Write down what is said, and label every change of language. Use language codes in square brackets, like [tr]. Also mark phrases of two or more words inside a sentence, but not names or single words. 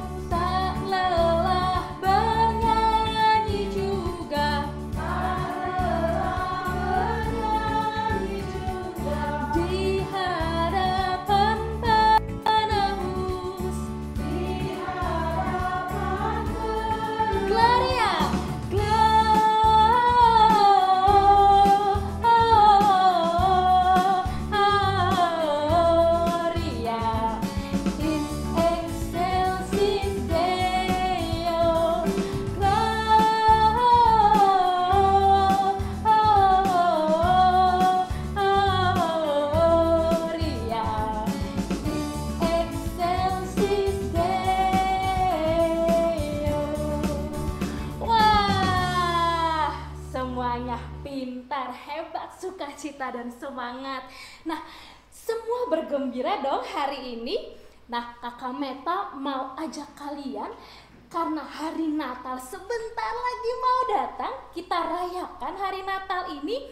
[id] Tak lelah bernyanyi juga, tak lelah bernyanyi juga, di hadapan penebus, di hadapan penebus. [la] Gloria, Gloria, in excelsis Deo, Gloria, in excelsis Deo. [id] Wah, semuanya pintar, hebat, sukacita dan semangat. Nah, semua bergembira dong hari ini. Nah, Kakak Meta mau ajak kalian, karena hari Natal sebentar lagi mau datang, kita rayakan hari Natal ini.